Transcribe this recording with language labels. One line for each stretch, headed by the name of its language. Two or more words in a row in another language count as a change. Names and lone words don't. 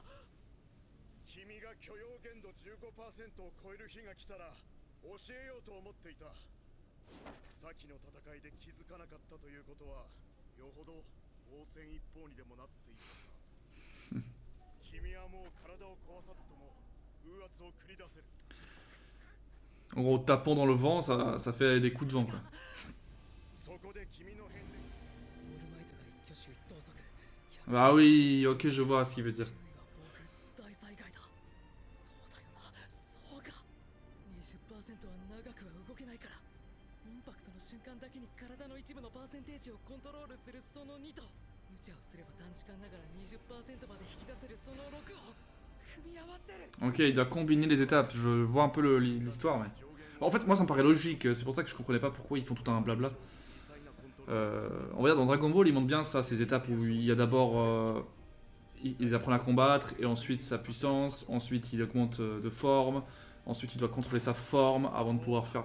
Japanese: 君が許容限度 15% を超える日が来たら教えようと思っていた。先の戦いで気づかなかったということはよほど応戦一方にでもなっているのか。君はもう体を壊さずとも風圧を繰り出せる。
French: en gros, tapant dans le vent, ça fait des coups de vent quoi.
Japanese: そこで君の変電オールマイトが一挙手一投足
French: Ah oui, ok, je vois ce qu'il veut dire.
Japanese: 大災害だ。そうだよな。そうか。20% は長くは動けないからインパクトの瞬間だけに体の一部のパーセンテージをコントロールするその2と無茶をすれば短時間ながら 20% まで引き出せるその6を組み合わせる。
French: Ok, il doit combiner les étapes. Je vois un peu l'histoire, mais. En fait, moi ça me paraît logique. C'est pour ça que je comprenais pas pourquoi ils font tout un blabla. On va dire dans Dragon Ball, ils montrent bien ça, ces étapes où il y a d'abord. Ils apprennent à combattre, et ensuite sa puissance, ensuite il augmente de forme, ensuite il doit contrôler sa forme avant de pouvoir faire.